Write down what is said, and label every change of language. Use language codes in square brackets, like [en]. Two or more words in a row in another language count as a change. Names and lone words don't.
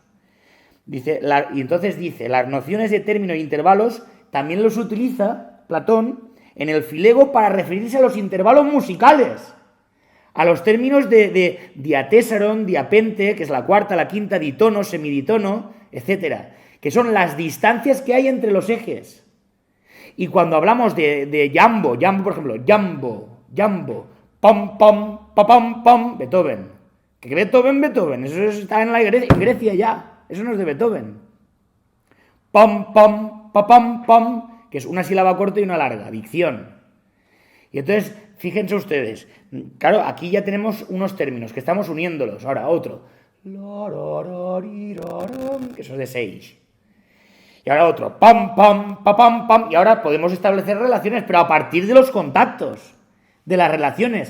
[es] Dice, y entonces dice, las nociones de término e intervalos también los utiliza Platón en el Filego para referirse a los intervalos musicales. a los términos de diatésaron, diapente, que es la cuarta, la quinta, ditono, semiditono, etcétera, que son las distancias que hay entre los ejes. Y cuando hablamos de jambo, por ejemplo, jambo, pom, pom, pa, pom, pom, Beethoven. ¿Qué Beethoven? Eso está en Grecia ya. Eso no es de Beethoven. Pom, pom, pa, pom, pom, que es una sílaba corta y una larga, dicción. Y entonces, fíjense ustedes, claro, aquí ya tenemos unos términos que estamos uniéndolos. Ahora, otro. Que eso es de 6. Y ahora otro. Pam, pam, pa, pam, pam. Y ahora podemos establecer relaciones, pero a partir de los contactos, de las relaciones.